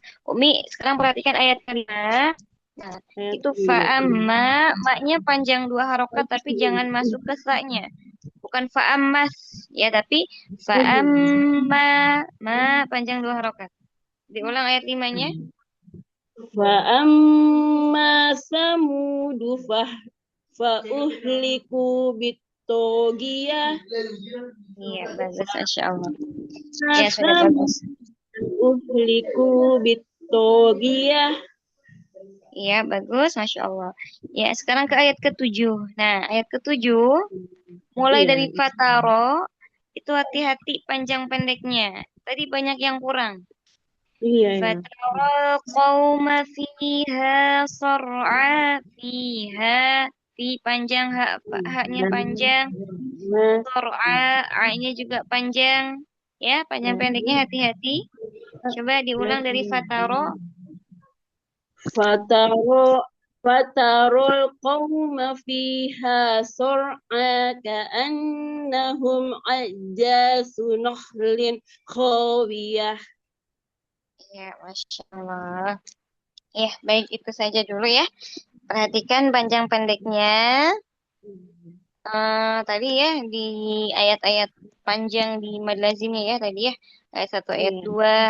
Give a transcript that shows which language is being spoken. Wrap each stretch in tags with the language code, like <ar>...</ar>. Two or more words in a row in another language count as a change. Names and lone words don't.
<id>Umi, sekarang perhatikan ayat kelima. Nah, itu fa'amma, maknya panjang 2 harokat, tapi jangan masuk ke sa-nya. Bukan fa'ammas, ya, tapi fa'amma, ma panjang 2 harokat. Diulang ayat 5-nya.</id> <ar>فأما ثمود فأهلكوا بالطاغية.</ar> <id>Iya, bagus,</id> <ar>ما شاء الله.</ar> <id>Ya, sudah bagus.</id> <ar>فأهلكوا بالطاغية.</ar> <id>Iya, bagus,</id> <ar>ما شاء الله.</ar> <id>Ya, sekarang ke ayat ke-7. Nah, ayat ke-7, mulai dari fataro, itu hati-hati panjang pendeknya. Tadi banyak yang kurang.</id> <ar>فترى القوم فيها صرعى فيها.</ar> <id>Fi panjang, haknya panjang. Sar'a, a-nya juga panjang. Ya, panjang pendeknya hati-hati. Coba diulang dari fataro.</id> <ar>فترى القوم فيها صرعى كأنهم أعجاز نخل خاوية.</ar> <id>Ya,</id> <ar>ما شاء الله.</ar> <id>Ya, baik, itu saja dulu ya. Perhatikan panjang pendeknya. Tadi ya, di ayat-ayat panjang di mad lazimnya ya tadi ya. Ayat 1, ayat 2.</id>